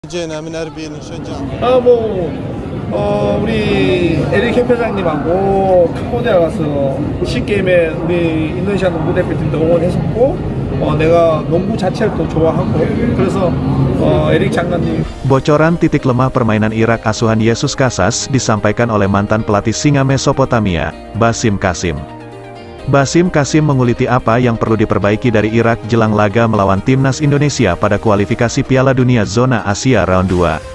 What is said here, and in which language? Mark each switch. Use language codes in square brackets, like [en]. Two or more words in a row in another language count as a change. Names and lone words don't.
[ar] جينا من أربيل نشجع. [ko] 우리 에릭 캠페장님하고 캄보디아 가서 시게임에 우리 인도네시아 농구 대표팀도 응원했었고, 내가 농구 자체를 또 좋아하고, 그래서 에릭 장관님. [id] Bocoran titik lemah permainan Irak asuhan Yesus Casas disampaikan oleh mantan pelatih Singa Mesopotamia, Basim Qasim. Basim Qasim menguliti apa yang perlu diperbaiki dari Irak jelang laga melawan timnas Indonesia pada kualifikasi Piala Dunia Zona Asia Round 2.